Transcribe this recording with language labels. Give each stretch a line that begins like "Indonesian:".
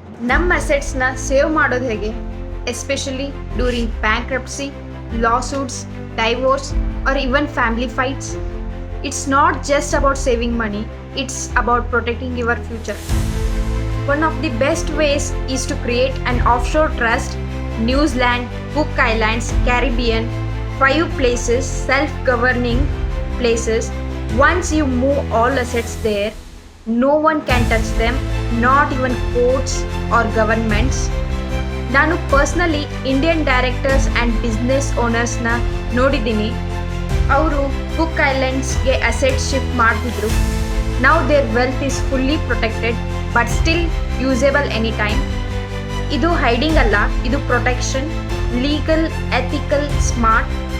Kannada: ನಮ್ಮ
English: ಅಸೆಟ್ಸ್ನ ಸೇವ್
Kannada: ಮಾಡೋದು ಹೇಗೆ,
English: Especially during bankruptcy, lawsuits, divorce or even family fights. It's not just about saving money, it's about protecting your future. One of the best ways is to create an offshore trust. New Zealand, Cook Islands, Caribbean, 5 places, self-governing places. Once you move all assets there, no one can touch them, not even courts or governments.
Kannada: ನಾನು
English: personally Indian directors and business ಓನರ್ಸ್ನ
Kannada: ನೋಡಿದ್ದೀನಿ. ಅವರು cook ಐಲ್ಯಾಂಡ್ಸ್ಗೆ asset shift ಮಾಡ್ತಿದ್ರು.
English: Now their wealth is fully protected but still usable any time.
Kannada: ಇದು hiding ಅಲ್ಲ, ಇದು protection, legal, ethical, smart.